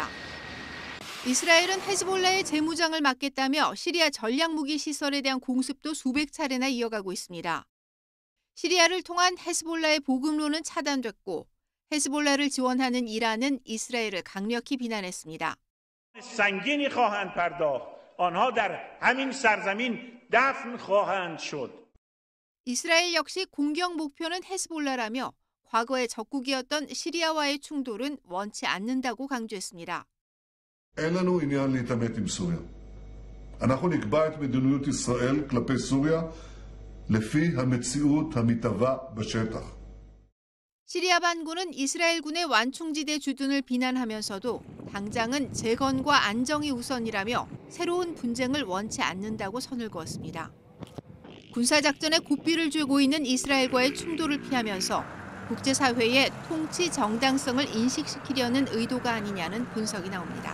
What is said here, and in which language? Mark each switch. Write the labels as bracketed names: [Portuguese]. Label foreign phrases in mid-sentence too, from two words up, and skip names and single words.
[Korean] 이스라엘은 헤즈볼라의 재무장을 막겠다며 시리아 전략무기 시설에 대한 공습도 수백 차례나 이어가고 있습니다. 시리아를 통한 헤즈볼라의 보급로는 차단됐고 헤즈볼라를 지원하는 이란은 이스라엘을 강력히 비난했습니다. [Persian] سنگینی خواهند پرداخت. آنها در همین سرزمین دفن خواهند شد. [Korean] 이스라엘 역시 공격 목표는 헤즈볼라라며 과거의 적국이었던 시리아와의 충돌은 원치 않는다고 강조했습니다. [Hebrew] אין לנו עניין להתעמת עם סוריה. אנחנו נקבע את מדיניות ישראל כלפי סוריה לפי המציאות המתהווה בשטח. [Korean] 시리아 반군은 이스라엘군의 완충지대 주둔을 비난하면서도 당장은 재건과 안정이 우선이라며 새로운 분쟁을 원치 않는다고 선을 그었습니다. 군사작전에 고삐를 쥐고 있는 이스라엘과의 충돌을 피하면서 국제사회의 통치 정당성을 인식시키려는 의도가 아니냐는 분석이 나옵니다.